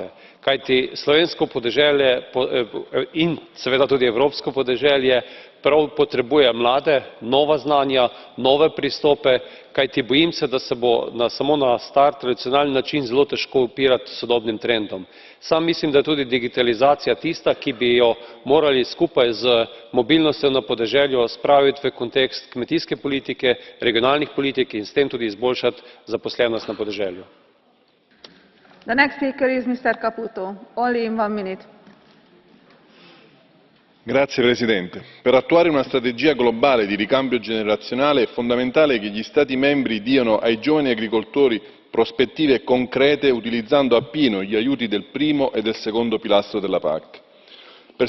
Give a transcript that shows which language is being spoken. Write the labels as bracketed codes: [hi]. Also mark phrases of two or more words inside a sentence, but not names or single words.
[sl] Kajti slovensko podeželje in seveda tudi evropsko podeželje prav potrebuje mlade, nova znanja, nove pristope, kajti bojim se, da se bo samo na star tradicionalni način zelo težko upirati sodobnim trendom. Sam mislim, da je tudi digitalizacija tista, ki bi jo morali skupaj z mobilnostjo na podeželju spraviti v kontekst kmetijske politike, regionalnih politik in s tem tudi izboljšati zaposlenost na podeželju. [it] Signor Presidente, per attuare una strategia globale di ricambio generazionale è fondamentale che gli Stati membri diano ai giovani agricoltori prospettive concrete utilizzando appieno gli aiuti del primo e del secondo pilastro della PAC.